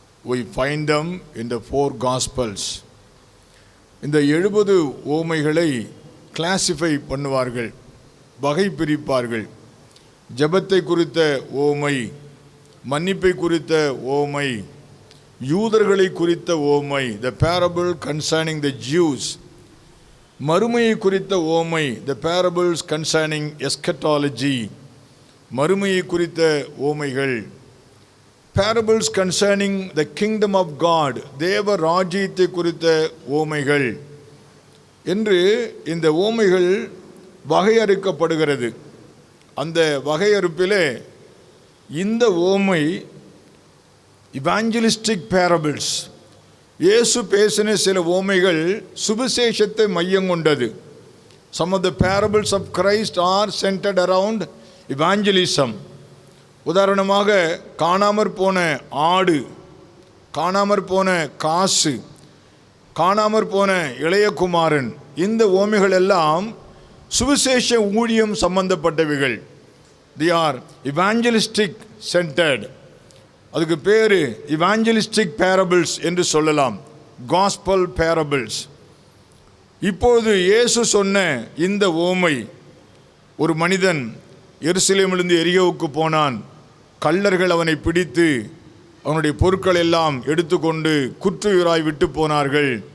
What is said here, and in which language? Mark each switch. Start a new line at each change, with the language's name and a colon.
English: We find them in the 4 Gospels.
Tamil: இந்த 70 ஓமைகளை classify பண்ணுவார்கள், வகை பிரிப்பார்கள். ஜெபத்தை குறித்த ஓமை, மன்னிப்பை குறித்த ஓமை, யூதர்களை குறித்த ஓமை,
English: the parable concerning the Jews,
Tamil: மறுமையை குறித்த ஓமை,
English: the parables concerning eschatology,
Tamil: மறுமையை குறித்த ஓமைகள்,
English: parables concerning the kingdom of God,
Tamil: தேவ ராஜ்யத்தை குறித்த ஓமைகள் என்று இந்த ஓமைகள் வகையறுக்கப்படுகிறது. அந்த வகையறுப்பிலே இந்த ஓமை இவாஞ்சலிஸ்டிக் பேரபிள்ஸ். இயேசு பேசின சில ஓமைகள் சுவிசேஷத்தை மையம் கொண்டது.
English: Some of the parables of Christ are centered around evangelism.
Tamil: உதாரணமாக, காணாமற் போன ஆடு, காணாமற் போன காசு, காணாமற் போன இளையகுமாரன், இந்த ஓமைகள் எல்லாம் சுவிசேஷ ஊழியம் சம்பந்தப்பட்டவைகள்.
English: They are evangelistic centered.
Tamil: அதுக்கு பேர் இவாஞ்சலிஸ்டிக் பேரபிள்ஸ் என்று சொல்லலாம், காஸ்பல் பேரபிள்ஸ். இப்போது இயேசு சொன்ன இந்த ஓமை, ஒரு மனிதன் எருசலேமிலிருந்து எரிகோவுக்கு போனான். கள்ளர்கள் அவனை பிடித்து அவனுடைய பொருட்கள் எல்லாம் எடுத்துக்கொண்டு குற்றுயிராய் விட்டு போனார்கள்.